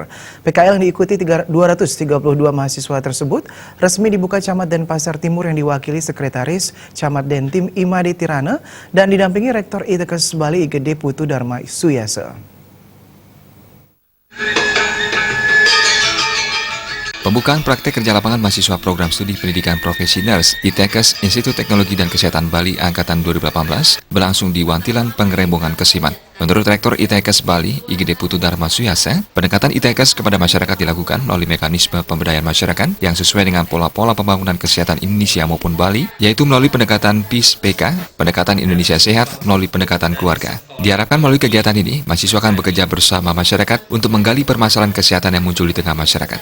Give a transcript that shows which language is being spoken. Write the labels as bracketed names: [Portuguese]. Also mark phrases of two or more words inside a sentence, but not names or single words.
[Indonesian] PKL yang diikuti 232 mahasiswa tersebut resmi dibuka Camat Denpasar Timur yang diwakili Sekretaris Camat Dentim Imade Tirana dan didampingi Rektor ITEKES Bali IGD Putu Dharma Suyasa. Pembukaan praktek kerja lapangan mahasiswa program studi pendidikan profesi Nurse ITEKES Institut Teknologi dan Kesehatan Bali Angkatan 2018 berlangsung di Wantilan, Pengrembongan, Kesiman. Menurut Rektor ITEKES Bali, IGD Putu Dharma Suyasa, pendekatan ITEKES kepada masyarakat dilakukan melalui mekanisme pemberdayaan masyarakat yang sesuai dengan pola-pola pembangunan kesehatan Indonesia maupun Bali, yaitu melalui pendekatan PIS-PK, pendekatan Indonesia Sehat melalui pendekatan keluarga. Diharapkan melalui kegiatan ini, mahasiswa akan bekerja bersama masyarakat untuk menggali permasalahan kesehatan yang muncul di tengah masyarakat.